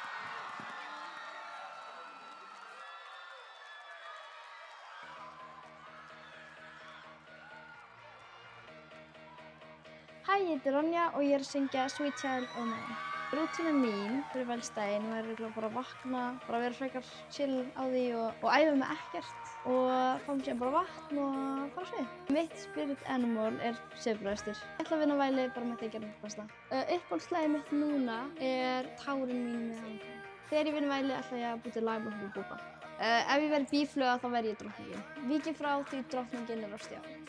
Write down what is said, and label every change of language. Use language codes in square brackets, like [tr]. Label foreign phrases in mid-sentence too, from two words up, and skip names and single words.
[is] Hæ, ég heiti Ronja og ég er að syngja Sweet Child of Mine. Rútína mín fyrir velstæðin var bara að vakna, bara að vera frekar chill á því og æfa mig ekkert og fá mér síðan bara vatn og fara á svið. Mitt [en] spirit animal [is] er sefbröðstur. Ég ætla að vinna á væli bara með því að gera mitt besta. Uppáhaldsslagið mitt núna er Tárin mín með Anka. Þegar ég vinna á væli ætla ég að búa til lag með Húi Búba. Ef ég verð bífluga þá verð ég drottningin. Víkjum frá því drottningin er á stjá.